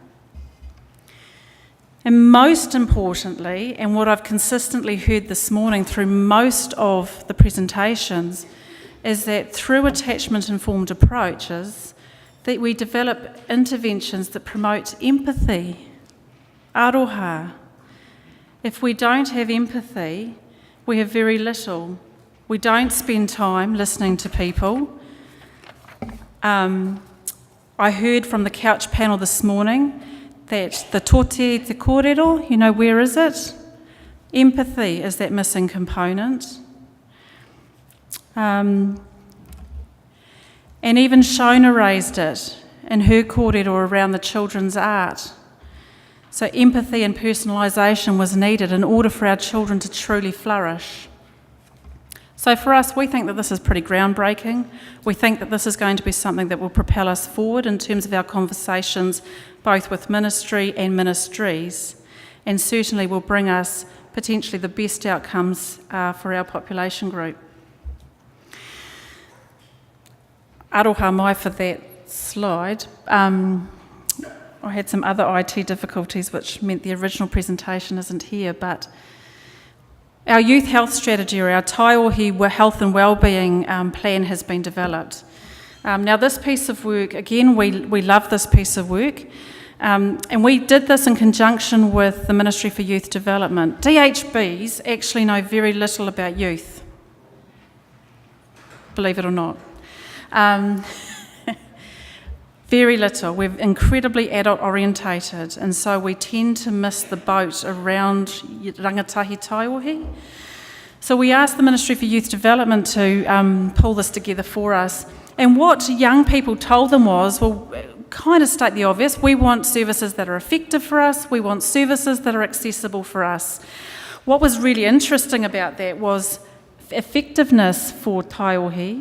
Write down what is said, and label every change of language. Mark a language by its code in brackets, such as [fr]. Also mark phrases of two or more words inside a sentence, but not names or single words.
[en] And most importantly, and what I've consistently heard this morning through most of the presentations, is that through attachment-informed approaches, that we develop interventions that promote empathy, aroha. If we don't have empathy, we have very little. We don't spend time listening to people. I heard from the couch panel this morning that the [mi] tote te kōrero, [en] where is it? Empathy is that missing component. And even Shona raised it in her kōrero around the children's art. So empathy and personalisation was needed in order for our children to truly flourish. So for us, we think that this is pretty groundbreaking. We think that this is going to be something that will propel us forward in terms of our conversations, both with ministry and ministries, and certainly will bring us potentially the best outcomes for our population group. [mi] Aroha mai [en] for that slide. I had some other IT difficulties which meant the original presentation isn't here, but our youth health strategy, or our Taiohi health and wellbeing plan, has been developed. Now this piece of work, again, we love this piece of work, and we did this in conjunction with the Ministry for Youth Development. DHBs actually know very little about youth, believe it or not. Very little. We're incredibly adult orientated, and so we tend to miss the boat around [mi] rangatahi taiohi. [en] So we asked the Ministry for Youth Development to pull this together for us, and what young people told them was, well, kind of state the obvious, we want services that are effective for us, we want services that are accessible for us. What was really interesting about that was effectiveness for taiohi.